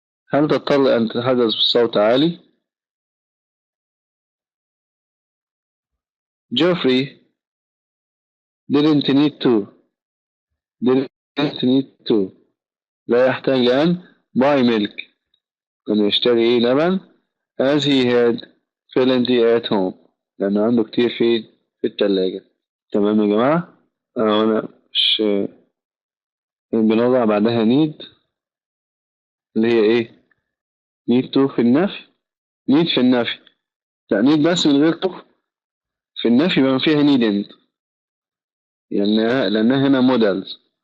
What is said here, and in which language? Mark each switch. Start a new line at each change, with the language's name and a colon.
Arabic: هل تضطر أن تتحدث بصوت عالي.
English: Geoffrey didn't need to
Arabic: لا يحتاج أن
English: buy milk
Arabic: أن يشتري لبن
English: as he had plenty at home
Arabic: لأنه عنده كتير في الثلاجة. تمام يا جماعة. أنا مش بنضع بعدها need اللي هي need to في النفي. need في النفي لا need بس من غير to في النفي بما فيها needn't لأنها هنا models.